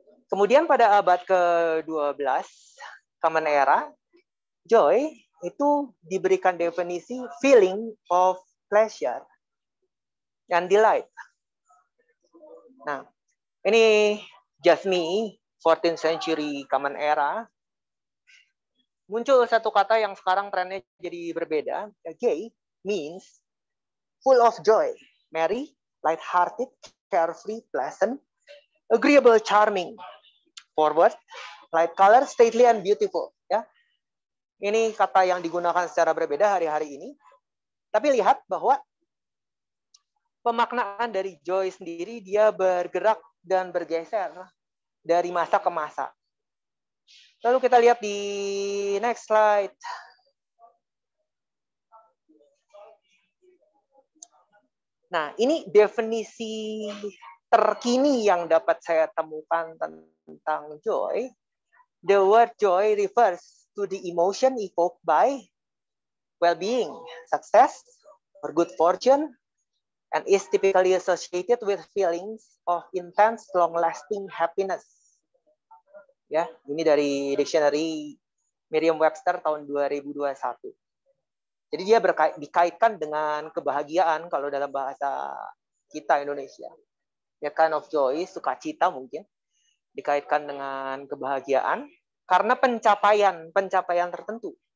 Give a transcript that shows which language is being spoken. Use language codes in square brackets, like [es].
[id] Kemudian pada abad ke-12, Common Era, joy itu diberikan definisi feeling of pleasure and delight. [en] Nah, ini just me, 14th century Common Era. [id] Muncul satu kata yang sekarang trennya jadi berbeda. [en] Gay means full of joy, merry, light-hearted, carefree, pleasant, agreeable, charming, forward, light color, stately, and beautiful. [id] Ya, ini kata yang digunakan secara berbeda hari-hari ini. Tapi lihat bahwa pemaknaan dari joy sendiri dia bergerak dan bergeser dari masa ke masa. Lalu kita lihat di next slide. Nah, ini definisi terkini yang dapat saya temukan tentang joy. [en] The word joy refers to the emotion evoked by well-being, success, or good fortune, and is typically associated with feelings of intense, long-lasting happiness. [id] Ya, ini dari dictionary Merriam-Webster tahun 2021. Jadi dia dikaitkan dengan kebahagiaan kalau dalam bahasa kita Indonesia. Ya, kind of joy, sukacita mungkin, dikaitkan dengan kebahagiaan karena pencapaian tertentu.